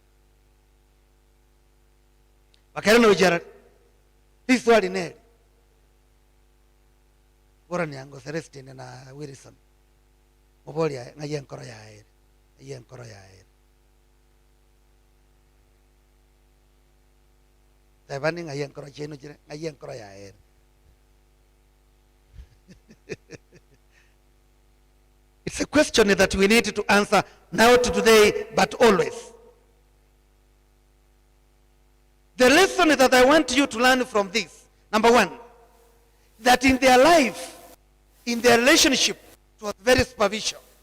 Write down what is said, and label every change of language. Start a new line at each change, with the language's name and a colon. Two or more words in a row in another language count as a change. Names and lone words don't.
Gusii: bakere no gocherari iswali neri bora nyango Celestine na Wilson mobolia ngaye enkoro yaere tabani ngaye enkoro cheno chire ngaye enkoro yaere
English: It's a question that we need to answer not today but always. The lesson that I want you to learn from this, number one, that in their life, in their relationship, it was very superficial.